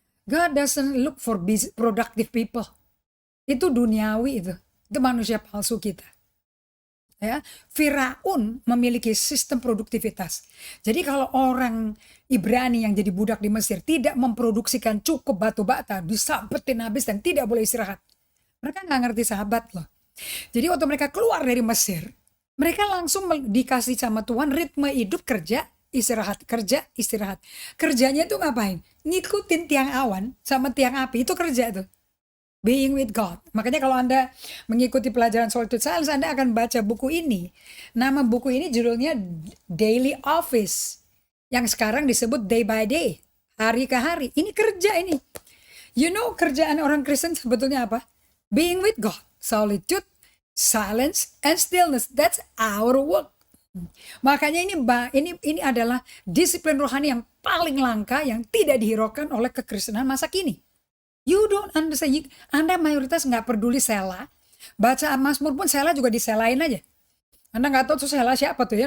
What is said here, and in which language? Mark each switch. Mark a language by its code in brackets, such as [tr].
[en] God doesn't look for busy, productive people. [id] Itu duniawi itu manusia palsu kita. Ya, Firaun memiliki sistem produktivitas. Jadi kalau orang Ibrani yang jadi budak di Mesir tidak memproduksikan cukup batu bata, disampetin habis dan tidak boleh istirahat. Mereka nggak ngerti sahabat loh. Jadi waktu mereka keluar dari Mesir, mereka langsung dikasih sama Tuhan ritme hidup, kerja, istirahat, kerja, istirahat. Kerjanya itu ngapain? Ngikutin tiang awan sama tiang api, itu kerja tuh. [en] Being with God. [id] Makanya kalau Anda mengikuti pelajaran Solitude Silence, Anda akan baca buku ini. Nama buku ini judulnya Daily Office. Yang sekarang disebut Day by Day. Hari ke hari. Ini kerja ini. [en] You know [id] kerjaan orang Kristen sebetulnya apa? [en] Being with God. Solitude, silence, and stillness. That's our work. [id] Makanya ini adalah disiplin rohani yang paling langka yang tidak dihiraukan oleh kekristenan masa kini. [en] You don't understand. [id] Anda mayoritas nggak peduli sela. Baca Mazmur pun sela juga diselain aja. Anda nggak tahu tuh sela siapa tuh ya.